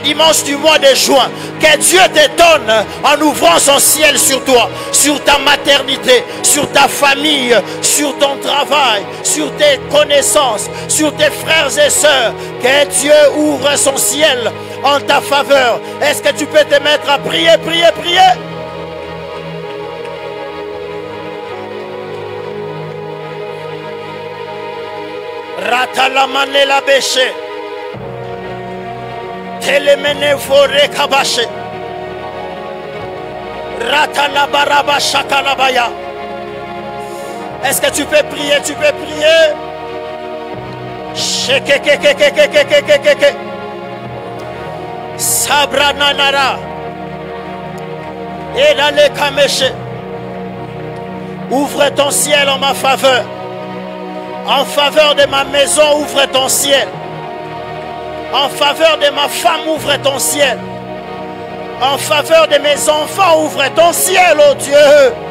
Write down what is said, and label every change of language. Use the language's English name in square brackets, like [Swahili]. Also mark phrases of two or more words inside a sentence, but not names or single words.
[French] dimanche du mois de juin. Que Dieu t'étonne en ouvrant son ciel sur toi, sur ta maternité, sur ta famille, sur ton travail, sur tes connaissances, sur tes frères et sœurs. Que Dieu ouvre son ciel en ta faveur. Est-ce que tu peux te mettre à prier, prier, prier? Ratalamane la béché. Telemene fore kabache. Ratalabaraba shakalabaya. Est-ce que tu peux prier? Tu peux prier? Shekekekekekekekekeke. Sabrananara. Elale kameche. Ouvre ton ciel en ma faveur. En faveur de ma maison, ouvre ton ciel. En faveur de ma femme, ouvre ton ciel. En faveur de mes enfants, ouvre ton ciel, oh Dieu.